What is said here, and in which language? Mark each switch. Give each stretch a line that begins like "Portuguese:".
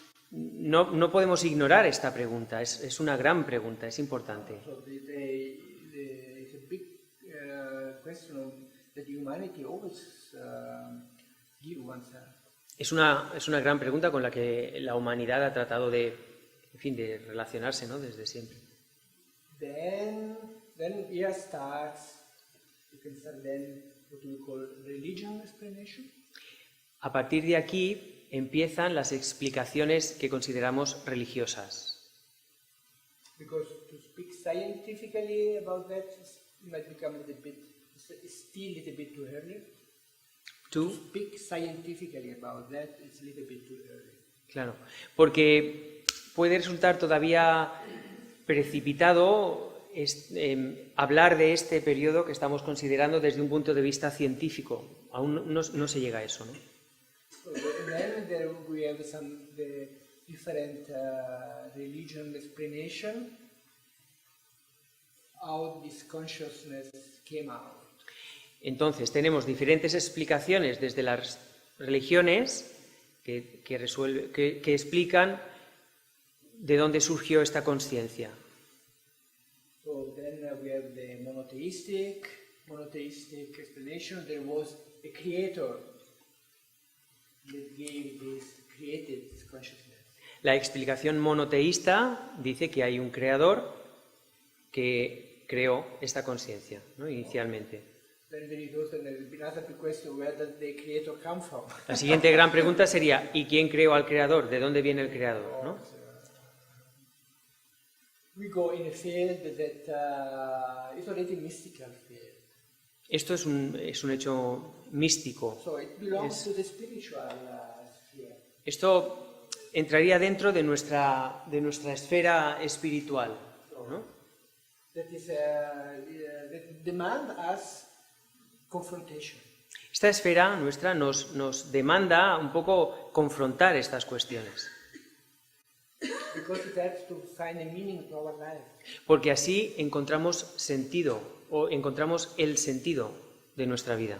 Spanish: No podemos ignorar esta pregunta, es una gran pregunta, es importante.
English: So it's a big question that humanity always give oneself.
Spanish: Es una gran pregunta con la que la humanidad ha tratado de relacionarse, ¿no? Desde siempre.
English: Then here starts, you can start then what we call religion explanation.
Spanish: A partir de aquí empiezan las explicaciones que consideramos religiosas.
English: Because to speak scientifically about that might become a little bit, it's still a little bit too early. To speak scientifically about that is a little bit too early.
Spanish: Claro, porque puede resultar todavía precipitado hablar de este periodo que estamos considerando desde un punto de vista científico. Aún no se llega a eso, ¿no?
English: So then there we have the different religion explanation how this consciousness came out.
Spanish: Entonces, tenemos diferentes explicaciones desde las religiones que explican de dónde surgió esta conciencia.
English: So then we have the monotheistic explanation. There was a creator that created this consciousness.
Spanish: La explicación monoteísta dice que hay un creador que creó esta conciencia, ¿no? Inicialmente.
English: Then there is also another big question: where does the creator come from?
Spanish: La siguiente gran pregunta sería: ¿y quién creó al creador? ¿De dónde viene el creador? ¿No?
English: We go in a field that is already mystical field.
Spanish: Esto es un hecho místico.
English: So it belongs to the spiritual sphere.
Spanish: Esto entraría dentro de nuestra esfera espiritual, ¿no?
English: That is that demand us confrontation.
Spanish: Esta esfera nuestra nos demanda un poco confrontar estas cuestiones.
English: Because it helps to find a meaning to our life.
Spanish: Porque así encontramos sentido, o encontramos el sentido de nuestra vida.